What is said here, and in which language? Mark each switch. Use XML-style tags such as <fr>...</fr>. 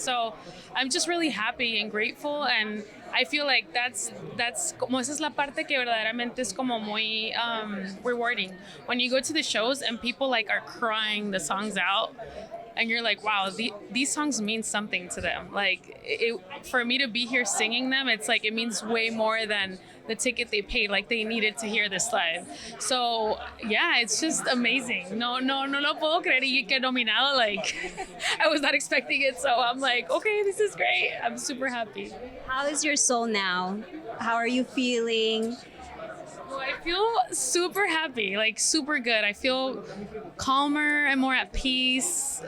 <en>So I'm just really happy and grateful, and I feel like that's</en> <es>como esa es la parte que verdaderamente es como muy</es> <en>rewarding when you go to the shows and people like are crying the songs out and you're like, wow, these songs mean something to them. Like for me to be here singing them, it's like it means way more than the ticket they paid. Like they needed to hear this live. So yeah, it's just amazing.</en> <es>No lo puedo creer y que nominado.</es> <en>Like I was not expecting it, so I'm like, okay, this is great. I'm super happy. How is your soul now? How are you feeling? Well, I feel super happy, like super good. I feel calmer and more at peace.</en>